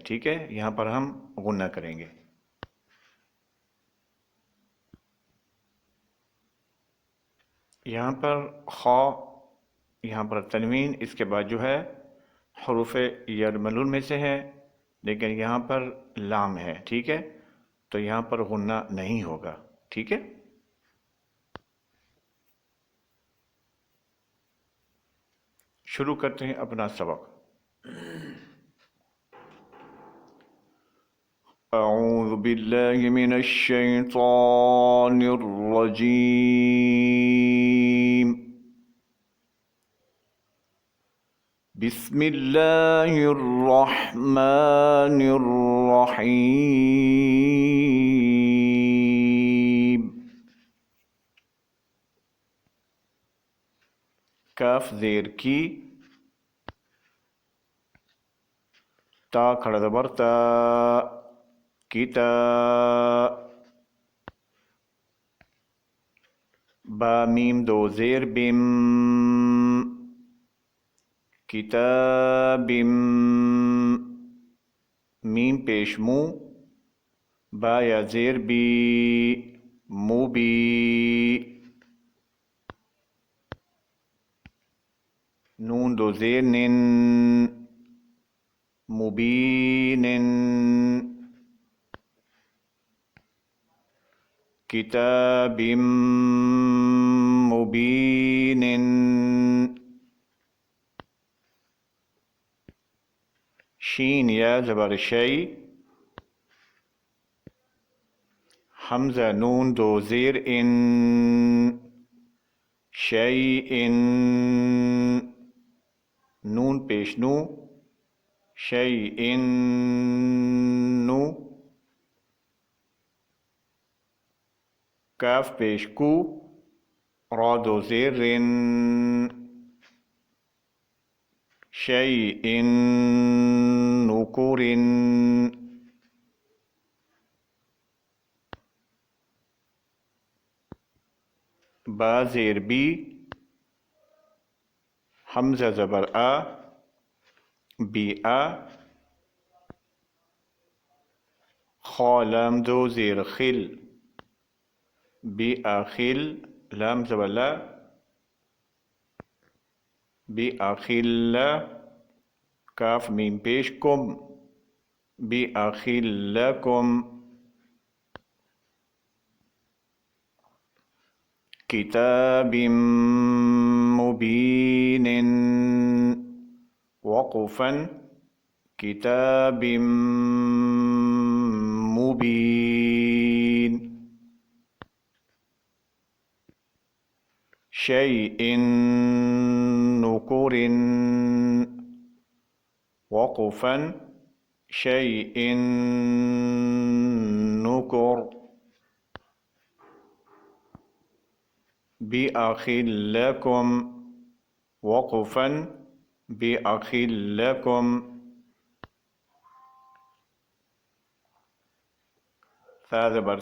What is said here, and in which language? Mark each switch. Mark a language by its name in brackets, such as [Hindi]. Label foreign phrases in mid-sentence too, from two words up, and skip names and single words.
[Hindi] ठीक है, यहाँ पर हम गुन्ना करेंगे। यहाँ पर खा, यहाँ पर तनवीन, इसके बाद जो है [Arabic] حروف يرملون [Hindi] में से है, लेकिन यहाँ पर लाम है। ठीक है, तो यहाँ पर गुन्ना नहीं होगा। ठीक है, शुरू करते हैं अपना सबक। [Arabic] أعوذ بالله من الشيطان الرجيم. بسم الله الرحمن الرحيم. [Hindi] काफ ज़ेर की, ता खड़ा ज़बर ता, किता। बा मीम दो ज़ेर बिम, किताबिम। मीम पेश मू, बा या ज़ेर बी, मुबी। नून दो ज़ेर निन, मुबीनिन। [Arabic] كتابٍ مبينٍ. [Hindi] शीन या ज़बर शै, हमज़ा नून दो ज़ेर इन, शैइन, नून पेश नू, शैइन नू, काफ पेश कू, रा दो ज़ेर रिन, [Arabic] شيءٍ نكرٍ, [Hindi] बा ज़ेर बी, हमज़ा ज़बर आ, बी आ, खा लाम दो ज़ेर खिल, बी आखिल, लाम ज़बर ला, बी आखिल, काफ मीम पेश कुम, बी आखिलकुम, [Arabic] كتابٍ مبينٍ, [Hindi] वक़फ़न, किताबिम मुबीन, [Arabic] شيءٍ نكرٍ, [Hindi] वक़फ़न, शैइन नुकुर, बिअखिल्लकुम, वक़फ़न, बिअखिल्लकुम, सा ज़बर